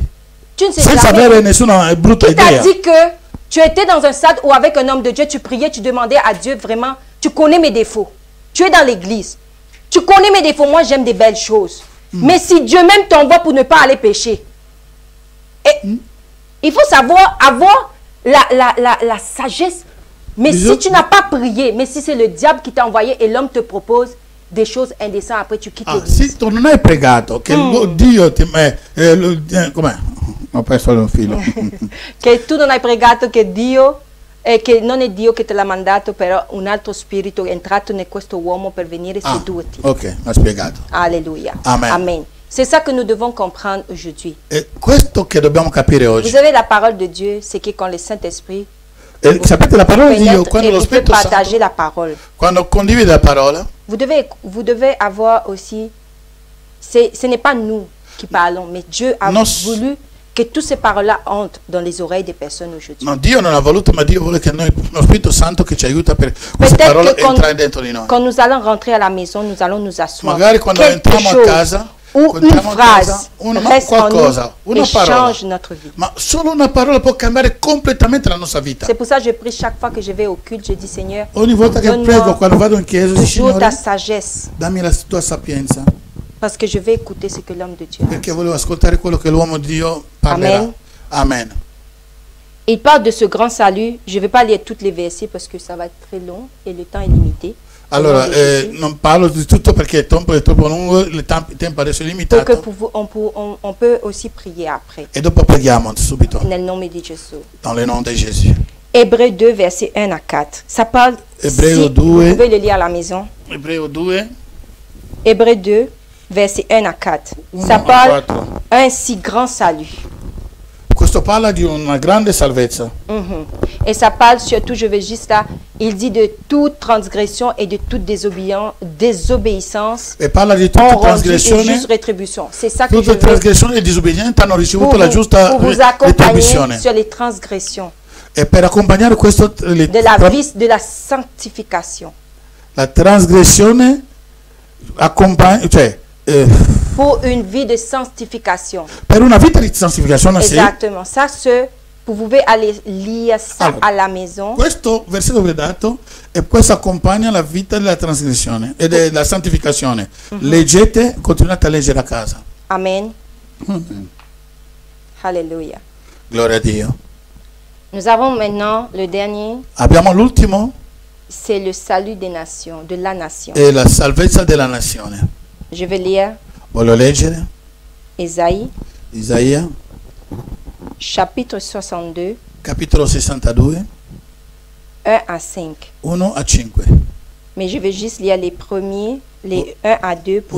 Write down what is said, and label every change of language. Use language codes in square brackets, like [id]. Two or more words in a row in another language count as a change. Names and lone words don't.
[it] Senza avere nessuna brutta idea. [fr] Qui t'a dit que tu étais dans un stade où avec un homme de Dieu, tu priais, tu demandais à Dieu vraiment, tu connais mes défauts. Tu es dans l'église. Tu connais mes défauts, moi j'aime des belles choses. Mais si Dieu même t'envoie pour ne pas aller pécher. Et il faut savoir avoir la sagesse. Mais si tu n'as pas prié, mais si c'est le diable qui t'a envoyé et l'homme te propose des choses indécentes, après tu quittes l'église. [it] Si tu non hai pregato che Dio ti com'è? Ho perso il filo. Che tu non hai pregato che Dio che non è Dio che te l'ha mandato, però un altro spirito è entrato in questo uomo per venire sedurti. Ok, ha spiegato. Alleluia. Amen. Amen. [fr] C'est ça que nous devons comprendre aujourd'hui. [it] E questo che dobbiamo capire oggi. [fr] Vous avez la parole de Dieu, c'est que quand le Saint-Esprit [it] sapete la parola di Dio, quando lo Spirito [fr] Santo, la parole. [it] Quando condivide la parola, [fr] vous devez avoir aussi, ce n'est pas nous qui parlons, mais Dieu a voulu que toutes ces paroles-là entrent dans les oreilles des personnes aujourd'hui. [it] No, Dio non ha voluto, ma Dio vuole che noi, lo Spirito Santo che ci aiuta per queste parole entrare dentro di noi. [fr] Quand nous allons rentrer à la maison, nous allons nous asseoir. [it] Magari quando entriamo a casa, [fr] ou une phrase reste [it] qualcosa, [fr] en nous et change notre vie. [it] Ma solo una parola può cambiare completamente la nostra vita. [fr] C'est pour ça que je prie chaque fois que je vais au culte, je dis Seigneur, [it] ogni volta che prego, quando vado in chiesa, [fr] toujours ta sagesse. [it] Dammi la tua sapienza. [fr] Parce que je vais écouter ce que l'homme de Dieu a. [it] Perché volevo ascoltare quello che l'uomo di Dio parlerà. Amen. Amen. [fr] Il parle de ce grand salut. Je ne vais pas lire tous les versets parce que ça va être très long et le temps est limité. [it] Allora, non parlo di tutto perché il tempo è troppo lungo, il tempo adesso è limitato. [fr] On peut aussi prier après. [it] E dopo preghiamo subito. Nel nome di Gesù. [fr] Dans le nom de Jésus. Hébreux 2, versets 1 à 4. Ça parle, Hébreux 2. Vous pouvez le lire à la maison. Hébreux 2. Hébreux 2. Versets 1 à 4. Ça parle un si grand salut. [it] Questo parla di una grande salvezza. [fr] Et ça parle surtout, je vais juste là, il dit de toute transgression et de toute désobéissance. [it] E parla di tutte trasgressioni. [fr] Juste rétribution. C'est ça que je [it] Tutte [fr] veux. [it] trasgressioni e disobbedienti hanno ricevuto la giusta [fr] pour vous accompagner [it] retribuzione. [fr] sur les transgressions. [it] E per accompagnare questo [fr] De la vie, de la sanctification. [it] la trasgressione accompagna, cioè [fr] pour une vie de sanctification. [it] per una vita di santificazione. [fr] Exactement. Ça, vous pouvez aller lire ça à la maison. [it] Questo versetto che ho dato e questo accompagna la vita della trasgressione e della santificazione. Leggete, continuate a leggere a casa. [fr] Amen. Alléluia. [it] Gloria a Dio. [fr] Nous avons maintenant le dernier. [it] Abbiamo l'ultimo. [fr] C'est le salut des nations, de la nation. [it] E la salvezza della nazione. [fr] Je vais lire [it] Voglio leggere [fr] Isaïe, chapitre 62, [it] capitolo 62, [fr] 1 à 5. [it] 1 a 5. [fr] Mais je vais juste lire les premiers, les 1 à 2 pour